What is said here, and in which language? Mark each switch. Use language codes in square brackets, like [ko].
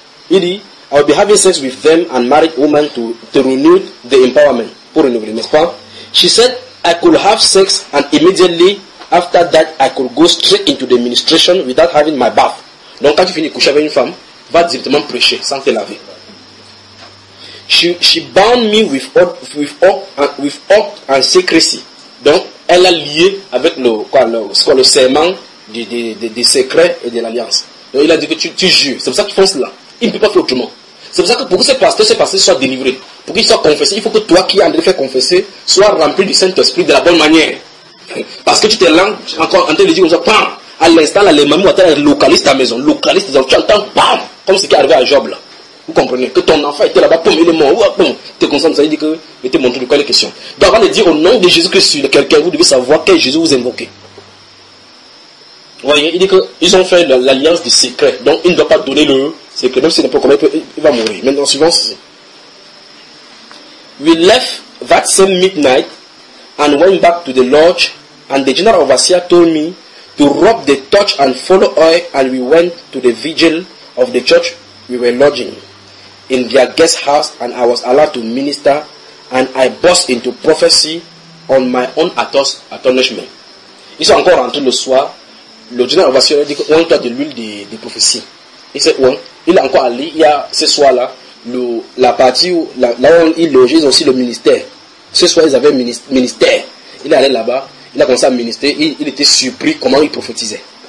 [fr] Il dit, [en] I will be having sex with them and married women to renew the empowerment. [fr] Pour renouveler, n'est-ce pas? [en] She said, I could have sex and immediately after that, I could go straight into the ministration without having my bath. [fr] Donc, quand tu finis de coucher avec une femme, va directement prêcher sans te laver. [en] She bound me with oath and secrecy. [fr] Donc, elle a lié avec le serment des secrets et de l'alliance. Donc, il a dit que tu jures. C'est pour ça qu'ils font cela. Il ne peut pas faire autrement. C'est pour ça que pour que ces pasteurs soient délivrés, pour qu'ils soient confessés, il faut que toi qui es en train de faire confesser, sois rempli du Saint-Esprit de la bonne manière. Parce que tu te lances encore en train de dire comme ça, pam, à l'instant, là, les mamies vont localiser ta maison, localiser tes enfants, tu entends, pam, comme ce qui est arrivé à Job là. Vous comprenez que ton enfant était là-bas, pum, il est mort, ou pum, t'es conscient, ça dit que, mais t'es montré de quoi les questions. Donc avant de dire au nom de Jésus que sur quelqu'un, vous devez savoir quel Jésus vous invoquez. Voyez, il dit qu'ils ont fait l'alliance du secret. Donc, il ne doit pas donner le secret. Même si n'importe comment, il va mourir. Maintenant, suivant ceci. [en] We left that same midnight and went back to the lodge. And the general overseer told me to rub the torch and follow oil. And we went to the vigil of the church we were lodging in their guest house. And I was allowed to minister. And I burst into prophecy on my own astonishment. [fr] Ils sont encore rentrés le soir. Le général Vassio a dit qu'on a de l'huile des prophéties. Et c'est où? Il est encore allé. Il y a ce soir-là, la partie où, là où ils logent, ils ont aussi le ministère. Ce soir, ils avaient ministère. Il est allé là-bas. Il a commencé à ministrer. Il était surpris comment il prophétisait.